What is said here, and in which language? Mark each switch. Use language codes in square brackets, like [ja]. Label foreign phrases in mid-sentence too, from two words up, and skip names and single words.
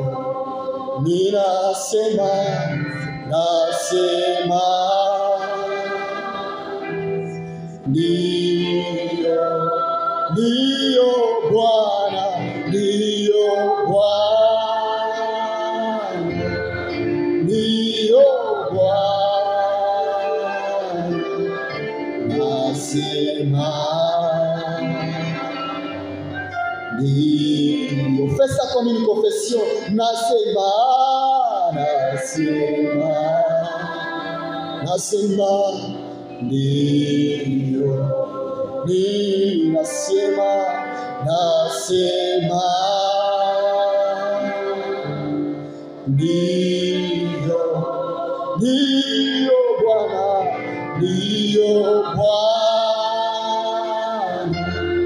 [sw] Ninasema ndio Bwana, ndio Bwana, ndio Bwana, nasema ndio. [fr] Fais ça comme une confession. [sw] Nasema ndio. Ninasema ndio Bwana, ndio Bwana,